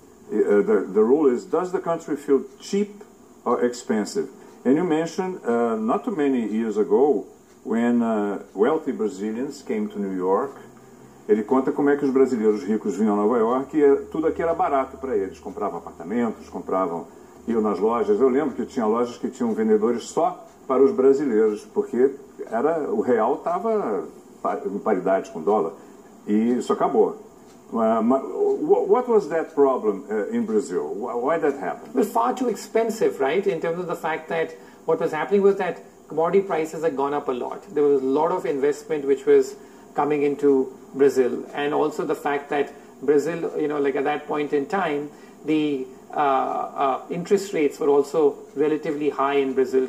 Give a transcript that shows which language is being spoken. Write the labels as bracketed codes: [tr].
[en] The rule is, does the country feel cheap or expensive? And you mentioned, not too many years ago, when wealthy Brazilians came to New York. [pt] Ele conta como é que os brasileiros ricos vinham a Nova York e tudo aqui era barato para eles. Compravam apartamentos, iam nas lojas. Eu lembro que tinha lojas que tinham vendedores só para os brasileiros, porque o real estava em paridade com o dólar. E isso acabou. [en] What was that problem in Brazil? Why that happened? It was far too expensive, right? In terms of the fact that what was happening was that commodity prices had gone up a lot. There was a lot of investment which was coming into Brazil, and also the fact that Brazil, like at that point in time, the interest rates were also relatively high in Brazil.